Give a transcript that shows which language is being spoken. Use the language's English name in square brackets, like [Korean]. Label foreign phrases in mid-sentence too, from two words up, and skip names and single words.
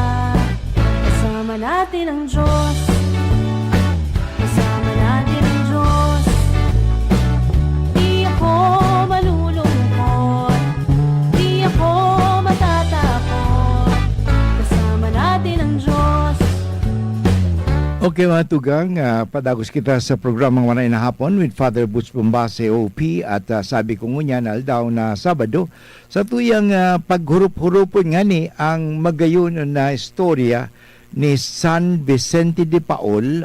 [Filipino] Kasama natin ang Diyos. Kasama natin ang Diyos. Di ako malulungkot, di ako matatakot. Kasama natin ang Diyos. [Bikol] Okay mga tugang, padagos kita sa programang Wanay na Hapon with Father Butch Bombase OP at sabi ko ngunyan aldaw na Sabado sa tuyang paghurup-hurupon nga ni ang magayon na istorya ni San Vicente de Paul.